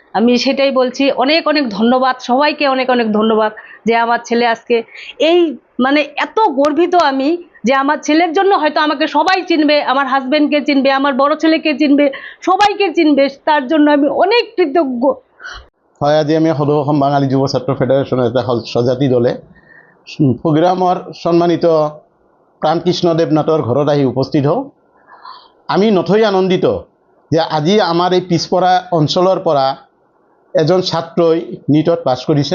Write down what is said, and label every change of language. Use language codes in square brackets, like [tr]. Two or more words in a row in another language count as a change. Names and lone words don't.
[bn] আমি সেটাই বলছি, অনেক অনেক ধন্যবাদ সবাইকে, অনেক অনেক ধন্যবাদ যে আমার ছেলে আজকে এই মানে এত গর্বিত আমি যে আমার ছেলের জন্য হয়তো আমাকে সবাই চিনবে, আমার হাজবেন্ডকে চিনবে, আমার বড় ছেলেকে চিনবে, সবাইকে চিনবে, তার জন্য আমি অনেক কৃতজ্ঞ। [as] হয় আজি আমি সদৌ অসম বাঙালী যুৱ ছাত্ৰ ফেডাৰেশ্যনৰ এটা স্বজাতি দলে প্ৰগ্ৰামৰ সন্মানিত প্ৰাণকৃষ্ণ দেৱনাথৰ ঘৰত আহি উপস্থিত হওঁ। আমি নথৈ আনন্দিত যে আজি আমাৰ এই পিছপৰা অঞ্চলৰ পৰা এজন ছাত্ৰই নীটত পাছ কৰিছে।